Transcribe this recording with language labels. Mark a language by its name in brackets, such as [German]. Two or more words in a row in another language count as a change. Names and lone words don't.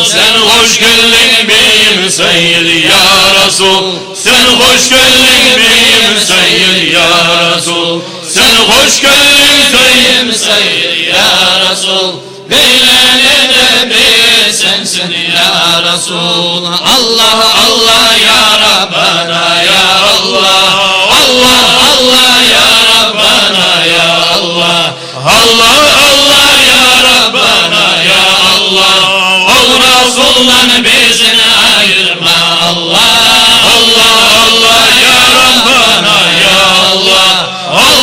[Turkish] Sen hoş geldin benim [Arabic] سيد يا رسول, [Turkish] sen hoş geldin benim [Arabic] سيد يا رسول, [Turkish] sen hoş geldin benim [Arabic] سيد يا رسول. [Turkish] Beylene Nebi sensin [Arabic] يا رسول. الله الله يا ربنا يا الله، الله الله يا ربنا يا الله، الله الله يا ربنا يا الله. [Turkish] Ol Resul'dan bizini ayırma Allah, [Arabic] الله الله يا ربنا يا الله,